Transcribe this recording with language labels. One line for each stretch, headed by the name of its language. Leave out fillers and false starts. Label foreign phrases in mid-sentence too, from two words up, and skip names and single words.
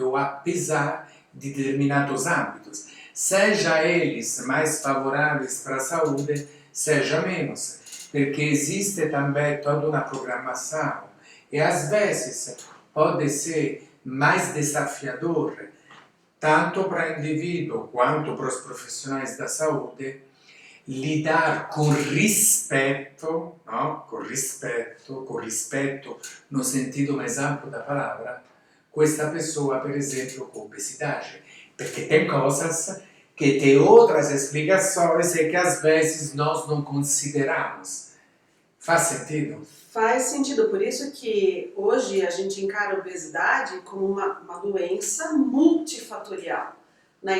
Portuguese: ou apesar de determinados hábitos, seja eles mais favoráveis para a saúde, seja menos, porque existe também toda uma programação e às vezes pode ser mais desafiador, tanto para o indivíduo quanto para os profissionais da saúde, lidar com respeito, no? com rispetto no sentido mais amplo da palavra,
Italian: questa pessoa, per esempio,
Portuguese: com obesidade. Perché tem coisas que tem outras explicações e que às vezes nós não consideramos. Faz sentido? Faz sentido, por isso que hoje a gente encara a obesidade como uma doença multifatorial, né?